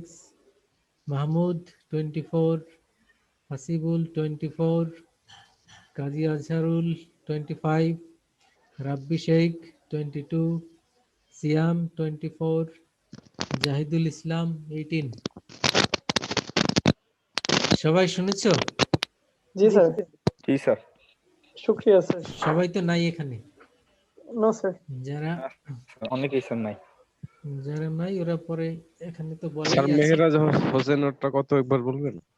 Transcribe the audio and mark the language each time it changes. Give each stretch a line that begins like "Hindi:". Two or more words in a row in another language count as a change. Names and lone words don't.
Bangla: Mahmud 24. Hasibul 24. Qazi Azharul 25. Rabbi Sheikh 22. Siam 24. Jahidul Islam 18. সবাই শুনেছো? জি স্যার। জি স্যার। শুক্রিয়া স্যার। সবাই তো নাই এখানে,
English: no sir.
Bangla: যারা অনেকেই স্যার নাই। যারা নাই ওরা পরে এখানে তো বলাই স্যার আছে। মেহরাজ হোসেন ওটা কত একবার বলবেন?